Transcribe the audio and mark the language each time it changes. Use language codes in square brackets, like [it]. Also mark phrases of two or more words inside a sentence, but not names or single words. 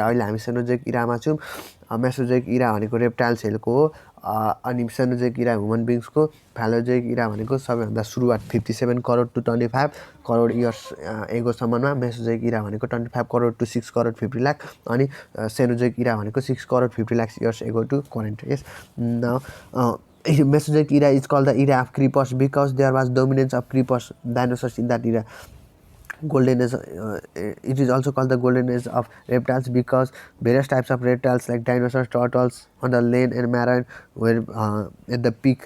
[ne] अहिले हामी [en] Cenozoic eraमा [ne] छौँ. [en] Mesozoic era [ne] भनेको [en] reptiles hellको [ne] हो, अनि [en] Cenozoic era human beingsको. Phalozoic era [ne] भनेको सबैभन्दा सुरुवात [en] 57 crore to 25 crore years agoसम्ममा. Mesozoic era [ne] भनेको [en] 25 crore to 6 crore 50 lakh, [ne] अनि [en] Cenozoic era [ne] भनेको [en] 6 crore 50 lakhs years ago to current. Yes, now Mesozoic era is called the era of creepers because there was dominance of creepers, dinosaurs in that era. Golden age, it is also called the golden age of reptiles because various types of reptiles like dinosaurs, turtles on the land and marine were at the peak.